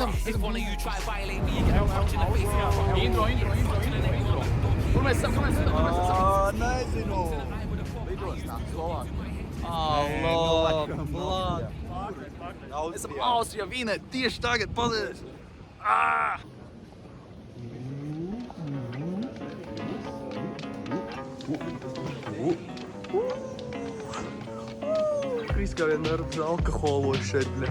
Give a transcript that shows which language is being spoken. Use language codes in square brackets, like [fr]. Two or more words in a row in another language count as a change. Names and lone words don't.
[en] If one of you try violate me, you get a punch in the face. Intro. [lv] Kur mēs esam? Nezinu. Lidostā, Slovākijā. Mēs esam Austrijā, Vīnē, tieši tagad, paldies! Kris kā vienmēr uz alkoholu šeit, bļa.